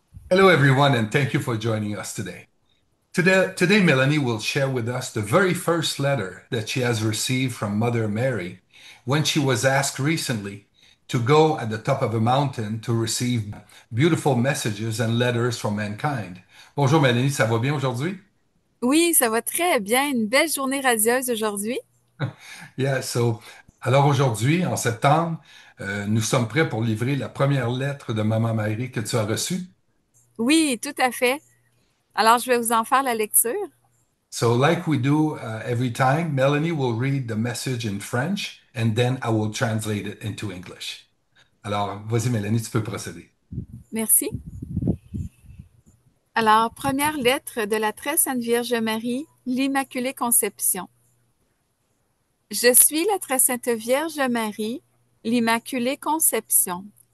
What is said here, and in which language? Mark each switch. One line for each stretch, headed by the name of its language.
English: Hello, everyone, and thank you for joining us today. Today, Melanie will share with us the very first letter that she has received from Mother Mary when she was asked recently to go at the top of a mountain to receive beautiful messages and letters from mankind.
French: Bonjour, Melanie, ça va bien aujourd'hui? Oui, ça va très bien. Une belle journée radieuse aujourd'hui. Yeah, alors aujourd'hui, en septembre, nous sommes prêts pour livrer la première lettre de Maman Marie que tu as reçue. Oui, tout à fait. Alors, je vais vous en faire la lecture.
English: So, like we do every time, Melanie will read the message in French and then I will translate it into English.
French: Alors, vas-y, Mélanie, tu peux procéder. Merci. Alors, première lettre de la très sainte Vierge Marie, l'Immaculée Conception. Je suis la très sainte Vierge Marie, l'Immaculée Conception.